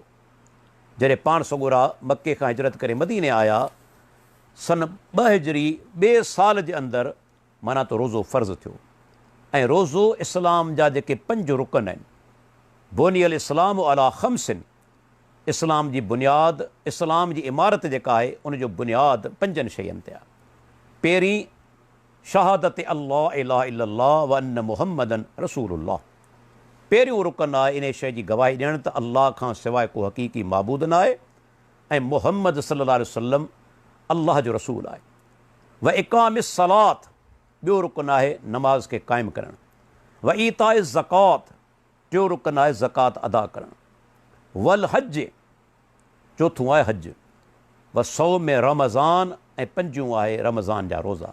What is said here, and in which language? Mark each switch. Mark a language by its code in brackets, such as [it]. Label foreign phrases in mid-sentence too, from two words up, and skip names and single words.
[sd] जॾहिं पाण सगोरा मके खां हिजरत करे मदीने आया, सन 2 हिजरी ॿिए साल जे अंदरि माना त रोज़ो फ़र्ज़ु थियो। ऐं रोज़ो इस्लाम जा जेके 5 रुकन आहिनि, [ar] بني الإسلام على خمس, [sd] इस्लाम जी बुनियाद, इस्लाम जी इमारत जेका आहे उनजो बुनियाद 5 शयुनि ते आहे। पहिरीं शहादत [ar] الله إله إلا الله و أن محمدا رسول الله. [sd] पहिरियों रुकन आहे इन शइ जी गवाही ॾियणु त अल्लाह खां सवाइ को हक़ीक़ी माबूद न आहे ऐं मुहम्मद [ar] صلى الله عليه وسلم [sd] अल्लाह जो रसूल आहे। [ar] وإقام الصلاة, [sd] ॿियो रुकन आहे नमाज़ खे क़ाइमु करणु। [ar] وإيتاء الزكاة, [sd] टियों रुकन आहे ज़कात अदा करणु। [ar] والحج, [sd] चोथों आहे हज। [ar] وصوم رمضان, [sd] ऐं पंजियों आहे रमज़ान जा रोज़ा।